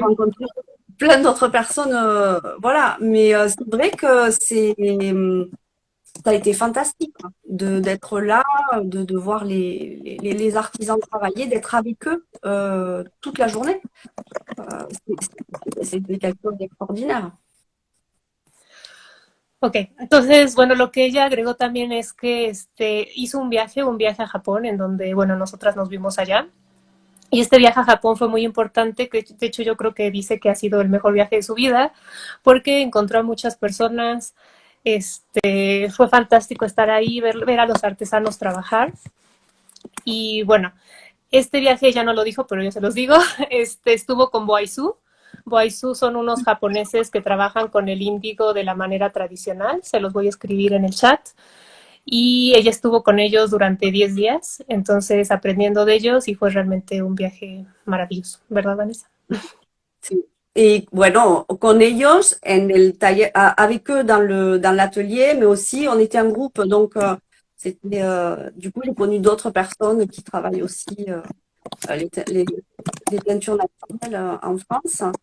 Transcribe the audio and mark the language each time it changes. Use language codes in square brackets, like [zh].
[fr] Rencontrer plein d'autres personnes, voilà. Mais c'est vrai que ça a été fantastique hein, d'être là, de voir les artisans travailler, d'être avec eux toute la journée. C'est quelque chose d'extraordinaire. [es] Ok, entonces, bueno, lo que ella agregó también es que hizo un viaje a Japón, en donde, bueno, nosotras nos vimos allá. Y este viaje a Japón fue muy importante, que de hecho yo creo que dice que ha sido el mejor viaje de su vida, porque encontró a muchas personas, fue fantástico estar ahí, ver a los artesanos trabajar. Y bueno, este viaje ya no lo dijo, pero yo se los digo, estuvo con Boaizu. Boaizu son unos japoneses que trabajan con el índigo de la manera tradicional, se los voy a escribir en el chat. Y ella estuvo con ellos durante 10 días, entonces aprendiendo de ellos y fue realmente un viaje maravilloso, ¿verdad, Vanessa? Sí. [fr] Et [es] bueno, con ellos en el taller, [fr] avec eux dans l'atelier, mais aussi on était un groupe, donc c'était du coup j'ai connu d'autres personnes qui travaillent aussi les teintures naturelles en France.